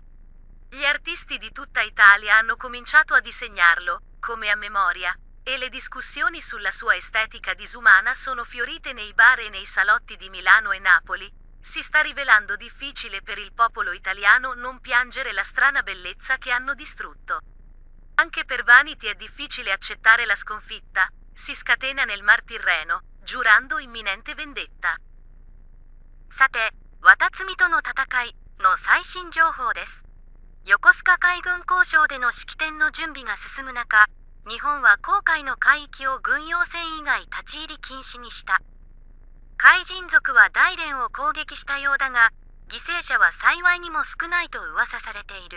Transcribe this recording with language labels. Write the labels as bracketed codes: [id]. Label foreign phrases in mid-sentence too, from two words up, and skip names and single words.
[it] Gli artisti di tutta Italia hanno cominciato a disegnarlo, come a memoria, e le discussioni sulla sua estetica disumana sono fiorite nei bar e nei salotti di Milano e Napoli. Si sta rivelando difficile per il popolo italiano non piangere la strana bellezza che hanno distrutto. Anche per Vanity è difficile accettare la sconfitta, si scatena nel Mar Tirreno, giurando imminente vendetta. [ja] さて、綿積みとの戦いの最新情報です。横須賀海軍工廠での式典の準備が進む中、日本は航海の海域を軍用船以外立ち入り禁止にした。海人族は大連を攻撃したようだが、犠牲者は幸いにも少ないと噂されている。